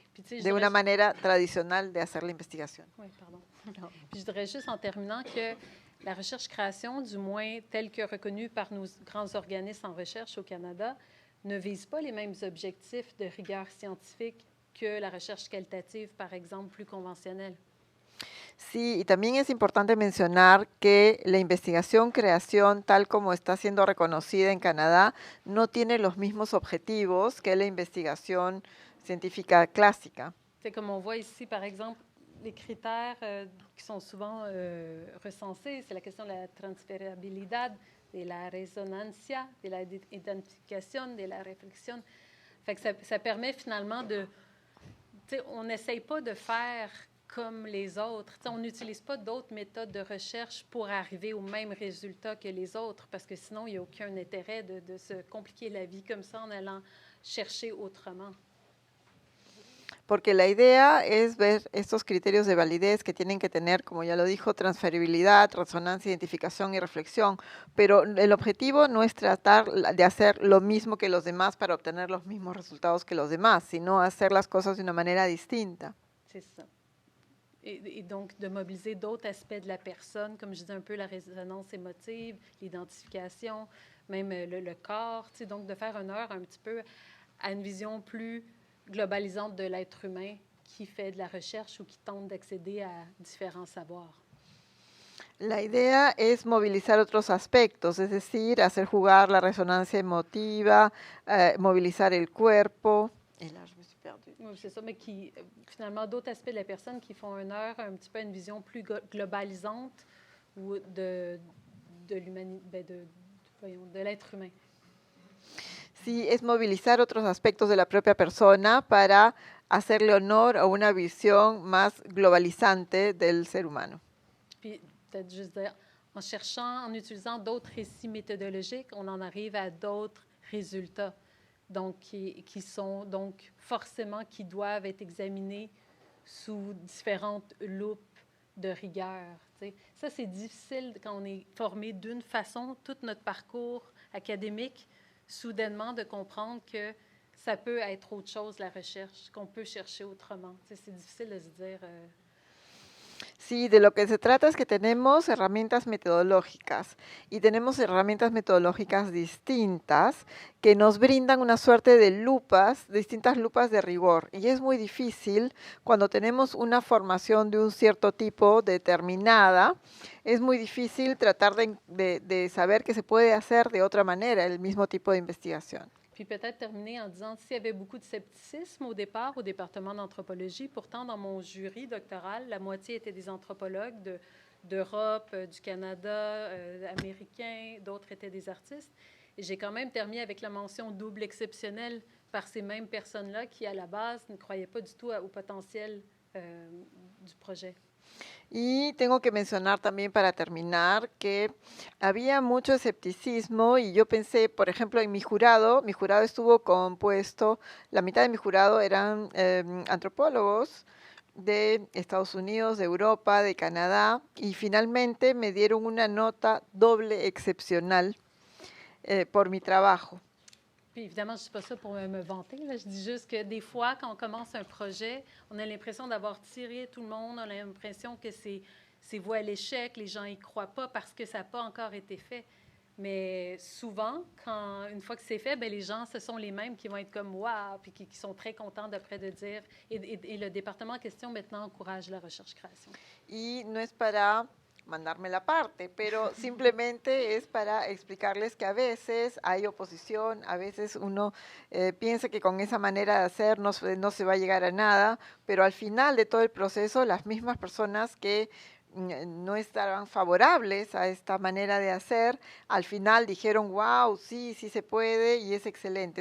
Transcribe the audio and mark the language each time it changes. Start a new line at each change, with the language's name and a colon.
French: Puis,
Spanish: de una manera tradicional de hacer la investigación.
French: Oui, pardon. Puis je dirais juste en terminant que la recherche-création, du moins telle que reconnue par nos grands organismes en recherche au Canada, ne vise pas les mêmes objectifs de rigueur scientifique que la recherche qualitative, par exemple, plus conventionnelle.
Spanish: Sí, y también es importante mencionar que la investigación-creación, tal como está siendo reconocida en Canadá, no tiene los mismos objetivos que la investigación científica clásica.
French: C'est comme on voit ici, par exemple, les critères qui sont souvent recensés, c'est la question de la
Spanish: transferabilidad, de la resonancia,
French: de la identification, de la réflexion. Fait que ça permet finalement de... On n'essaye pas de faire comme les autres. T'sais, on n'utilise pas d'autres méthodes de recherche pour arriver au même résultat que les autres, parce que sinon, il n'y a aucun intérêt de se compliquer la vie comme ça en allant chercher autrement.
Spanish: Porque la idea es ver estos criterios de validez que tienen que tener, como ya lo dijo, transferibilidad, resonancia, identificación y reflexión. Pero el objetivo no es tratar de hacer lo mismo que los demás para obtener los mismos resultados que los demás, sino hacer las cosas de una manera distinta.
French: C'est ça. et donc de mobiliser d'autres aspects de la personne, comme je disais un peu la résonance émotive, l'identification, même le corps, donc de faire honneur un petit peu à une vision plus globalisante de l'être humain qui fait de la recherche ou qui tente d'accéder à différents savoirs.
Spanish: La idea es movilizar otros aspectos, es decir, hacer jugar la resonancia emotiva, movilizar el cuerpo.
French: Et là, je me suis perdue. Oui, c'est ça, mais qui, finalement, d'autres aspects de la personne qui font honneur un petit peu à une vision plus globalisante ou de l'humanité, de l'être humain.
Spanish: Sí, es movilizar otros aspectos de la propia persona para hacerle honor a una visión más globalizante del ser humano.
French: Puis, peut-être juste dire, en cherchant, en utilisant d'autres récits méthodologiques, on en arrive à d'autres résultats, donc qui sont donc forcément, qui doivent être examinés sous différentes loupes de rigueur. T'sais. Ça, c'est difficile quand on est formé d'une façon, tout notre parcours académique, soudainement de comprendre que ça peut être autre chose, la recherche, qu'on peut chercher autrement. T'sais, c'est difficile de se dire...
Spanish: Sí, de lo que se trata es que tenemos herramientas metodológicas y tenemos herramientas metodológicas distintas que nos brindan una suerte de lupas, distintas lupas de rigor. Y es muy difícil cuando tenemos una formación de un cierto tipo determinada, es muy difícil tratar de saber que se puede hacer de otra manera el mismo tipo de investigación.
French: Puis peut-être terminer en disant, s'il y avait beaucoup de scepticisme au départ au département d'anthropologie, pourtant dans mon jury doctoral, la moitié étaient des anthropologues d'Europe, du Canada, américains, d'autres étaient des artistes. Et j'ai quand même terminé avec la mention double exceptionnelle par ces mêmes personnes-là qui, à la base, ne croyaient pas du tout au potentiel du projet.
Spanish: Y tengo que mencionar también para terminar que había mucho escepticismo y yo pensé, por ejemplo, en mi jurado estuvo compuesto, la mitad de mi jurado eran antropólogos de Estados Unidos, de Europa, de Canadá, y finalmente me dieron una nota doble excepcional por mi trabajo.
French: Puis évidemment, je ne dis pas ça pour me vanter. Là. Je dis juste que des fois, quand on commence un projet, on a l'impression d'avoir tiré tout le monde, on a l'impression que c'est voué à l'échec, les gens n'y croient pas parce que ça n'a pas encore été fait. Mais souvent, une fois que c'est fait, bien, les gens, ce sont les mêmes qui vont être comme « wow », puis qui sont très contents d'après de dire. Et le département en question, maintenant, encourage la recherche-création.
Spanish: Y no es para mandarme la parte, pero simplemente es para explicarles que a veces hay oposición, a veces uno piensa que con esa manera de hacer no se va a llegar a nada, pero al final de todo el proceso, las mismas personas que no estaban favorables a esta manera de hacer, al final dijeron, wow, sí se puede y es excelente.